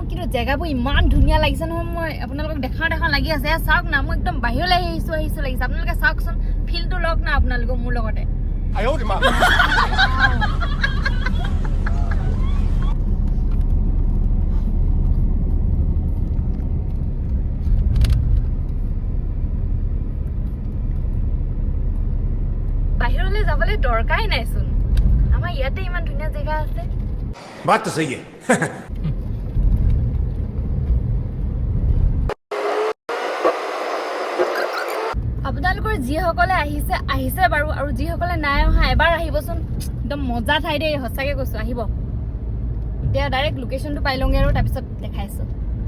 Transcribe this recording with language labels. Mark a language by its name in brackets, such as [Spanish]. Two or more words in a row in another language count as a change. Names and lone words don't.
[Assamese] কিন্তু জেগাবোৰ ইমান ধুনীয়া লাগিছে নহয় মই আপোনালোকক দেখাওঁ লাগি আছে চাওক না মই একদম বাহিৰলৈ আহিছো লাগিছে আপোনালোকে চাওকচোন ফিলটো লওক না আপোনালোকে মোৰ লগতে বাহিৰলৈ যাবলৈ দৰকাৰাই নাইচোন আমাৰ ইয়াতে ইমান ধুনীয়া জেগা আছে [Hindi] बात तो सही है [Assamese] আপোনালোকে আপোনালোকৰ যিসকলে আহিছে বাৰু আৰু যিসকলে নাই অহা এবাৰ আহিবচোন একদম মজা ঠাই দেই সঁচাকৈ কৈছোঁ আহিব এতিয়া ডাইৰেক্ট লোকেশ্যনটো পাই লওঁগৈ আৰু তাৰপিছত দেখাইছোঁ